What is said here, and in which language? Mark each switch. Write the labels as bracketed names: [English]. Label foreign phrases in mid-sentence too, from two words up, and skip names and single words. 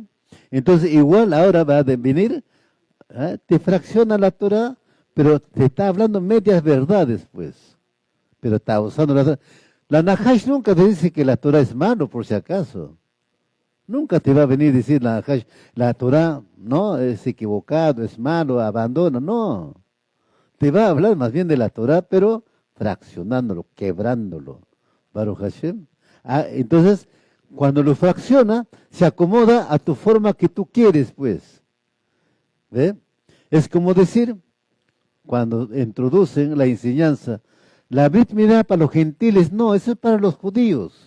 [Spanish] Entonces igual ahora va a venir, te fracciona la Torah, pero te está hablando medias verdades, pues. Pero está usando la Torah. La Nahash nunca te dice que la Torah es malo, por si acaso. Nunca te va a venir a decir la Nahash, la Torah no es equivocado, es malo, abandona, no. Te va a hablar más bien de la Torah, pero fraccionándolo, quebrándolo. [Hebrew] ברוך השם. [Spanish] Entonces, cuando lo fracciona, se acomoda a tu forma que tú quieres, pues. ¿Ve? Es como decir, cuando introducen la enseñanza, la [Hebrew] ברית מילה [Spanish] para los gentiles, no, eso es para los judíos.